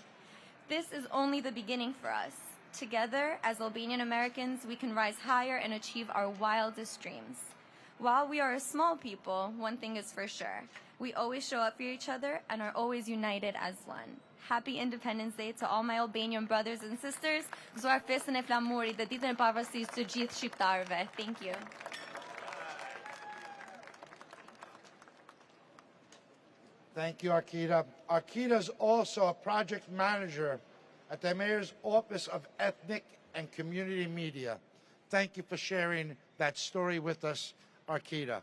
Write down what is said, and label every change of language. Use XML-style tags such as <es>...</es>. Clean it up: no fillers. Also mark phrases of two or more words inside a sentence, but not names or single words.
<en>This is only the beginning for us. Together, as Albanian Americans, we can rise higher and achieve our wildest dreams. While we are a small people, one thing is for sure: we always show up for each other and are always united as one. Happy Independence Day to all my Albanian brothers and sisters.</en> <sq>Gëzuar festën e flamurit dhe ditën e pavarësisë të gjithë shqiptarëve.</sq> <en>Thank you. Thank you, Arkita. Arkita is also a project manager at the Mayor's Office of Ethnic and Community Media. Thank you for sharing that story with us, Arkita.</en>